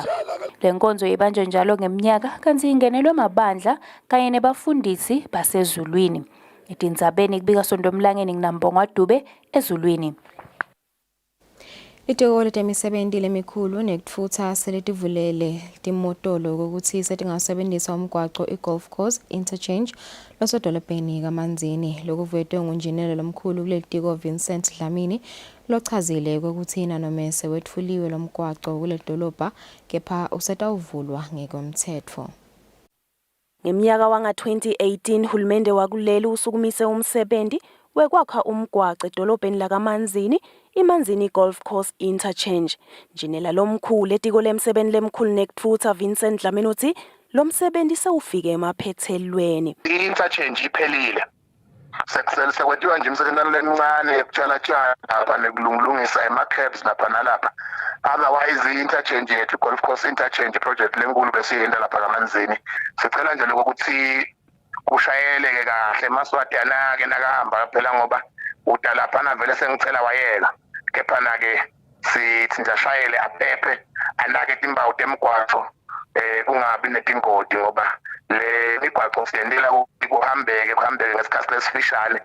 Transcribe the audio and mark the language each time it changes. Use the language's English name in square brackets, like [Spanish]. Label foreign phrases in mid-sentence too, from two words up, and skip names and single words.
[Swati] Lenkonzo ibanjwe njalo ngeminyaka kanti ingenelwe mabandla kanye nebafundisi basezulwini. Etindzabeni kubika sondomlangeni nginambongwa Dube ezulwini. Itiko letemisebenzi lemikhulu nekutfutsa seletivulele timotolo ukuthi setingasebenzisa umgwaqo i- [English] golf course interchange [Swati] losodolobheni kaManzini. Lokuvete ngunjinelo lomkhulu kulelitiko Vincent Dlamini lochazile ukuthi nanomese wetfuliwe lomgwaqo kule dolobha kepha usetawuvulwa ngekomthetfo. Ngeminyaka wanga-2018 hulumende wakuleli usukumise umsebenzi wekwakha umgwaqo edolobheni lakaManzini iManzini Golf Course Interchange. Njinela lomkhulu etiko lemsebenzi lemkhulu nekutfutsa Vincent Dlamini uthi lo msebenzi sewufike emaphethelweni. I-interchange iphelile. Sekwentiwa nje imisebenzi lemincane yokutshala lapha nekulungisa ema-cabs lapha nalapha. Otherwise i-interchange yethu [English] golf course interchange project [Swati] lenkulu besiyenda lapha kaManzini. Sicela nje ukuthi kushayeleke kahle emaswati anake nakahamba phela ngoba udalaphana vele sengicela wayeka. Kepha ke sithi njashayele aphephe anake timbawu temgwaqo kungabi netingoti ngoba le migwaqo siyendela ukuthi kuhambeke ngesikhathi lesifishane.